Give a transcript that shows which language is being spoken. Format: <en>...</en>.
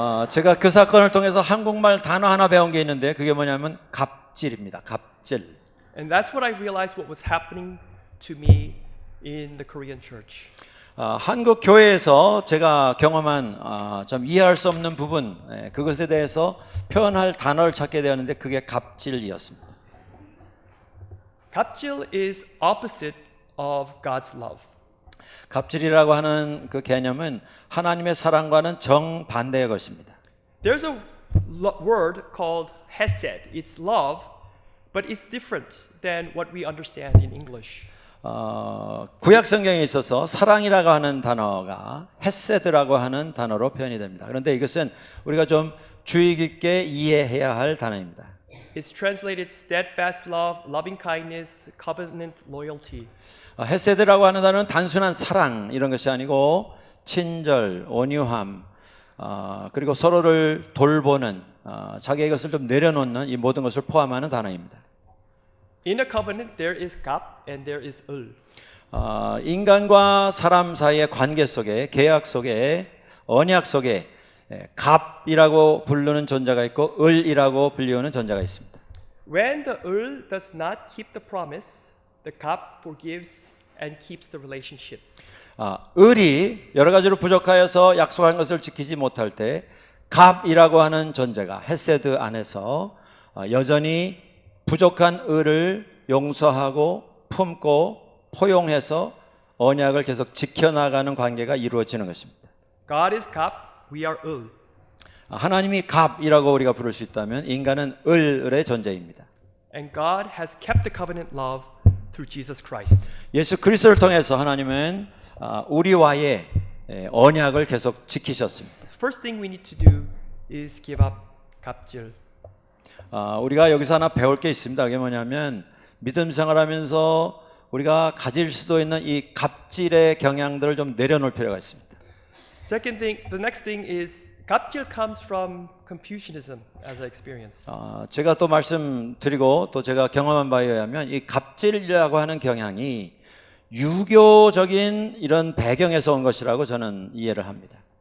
<ko>제가 그 사건을 통해서 한국말 단어 하나 배운 게 있는데 그게 뭐냐면 갑질입니다. 갑질.</ko> <en>And that's what I realized what was happening to me in the Korean church.</en> <ko>한국 교회에서 제가 경험한 좀 이해할 수 없는 부분, 그것에 대해서 표현할 단어를 찾게 되었는데 그게 갑질이었습니다.</ko> <en>갑질 is opposite of God's love.</en> <ko>갑질이라고 하는 그 개념은 하나님의 사랑과는 정반대의 것입니다.</ko> <en>There's a word called hesed. It's love, but it's different than what we understand in English.</en> <ko>구약 성경에 있어서 사랑이라고 하는 단어가 헤세드라고 하는 단어로 표현이 됩니다. 그런데 이것은 우리가 좀 주의 깊게 이해해야 할 단어입니다.</ko> <en>It's translated steadfast love, loving kindness, covenant loyalty.</en> <ko>헤세드라고 하는 단어는 단순한 사랑 이런 것이 아니고 친절, 온유함, 그리고 서로를 돌보는, 자기의 것을 좀 내려놓는 이 모든 것을 포함하는 단어입니다.</ko> <en>In a covenant, there is gap and there is ul.</en> <ko>인간과 사람 사이의 관계 속에, 계약 속에, 언약 속에 갑이라고 부르는 존재가 있고 을이라고 불리우는 존재가 있습니다.</ko> <en>When the ul does not keep the promise, the gap forgives and keeps the relationship.</en> <ko>을이 여러 가지로 부족하여서 약속한 것을 지키지 못할 때 갑이라고 하는 존재가 헤세드 안에서 여전히 부족한 을을 용서하고 품고 포용해서 언약을 계속 지켜나가는 관계가 이루어지는 것입니다.</ko> <en>God is gap, we are ul.</en> <ko>하나님이 갑이라고 우리가 부를 수 있다면 인간은 을의 존재입니다.</ko> <en>And God has kept the covenant love through Jesus Christ.</en> <ko>예수 그리스도를 통해서 하나님은 우리와의 언약을 계속 지키셨습니다.</ko> <en>The first thing we need to do is give up 갑질.</en> <ko>우리가 여기서 하나 배울 게 있습니다. 그게 뭐냐면 믿음 생활하면서 우리가 가질 수도 있는 이 갑질의 경향들을 좀 내려놓을 필요가 있습니다.</ko> <en>Second thing, the next thing is 갑질 comes from Confucianism as I experienced.</en> <ko>제가 또 말씀드리고 또 제가 경험한 바에 의하면 이 갑질이라고 하는 경향이 유교적인 이런 배경에서 온 것이라고 저는 이해를 합니다.</ko>